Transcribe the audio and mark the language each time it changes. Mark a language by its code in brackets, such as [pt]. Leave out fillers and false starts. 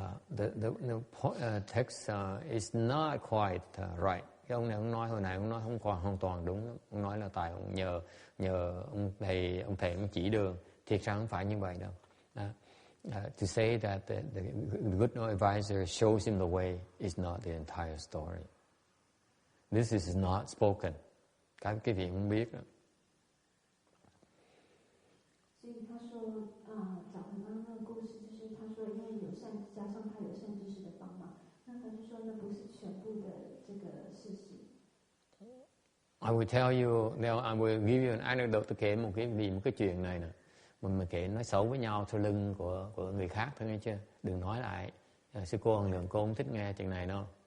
[en] The text is not quite right. [vi] Cái ông này ông nói hồi nãy ông nói không hoàn toàn đúng. Ông nói là tại ông nhờ ông thầy ông chỉ đường. Thiệt ra không phải như vậy đâu. [en] To say that the good advisor shows him the way is not the entire story. This is not spoken. [vi] Các quý vị không biết đó. [zh] 所以他说讲回刚刚那个故事，就是他说因为有善加上他有善知识的帮忙，那他就说那不是全部的这个事实。 [en] I will tell you, now I will give you an anecdote. [vi] Tôi kể một cái chuyện này nè. Mình kể nói xấu với nhau sau lưng của người khác thôi nghe chưa? Đừng nói lại. Sư cô Hằng Lượng cô không thích nghe chuyện này đâu.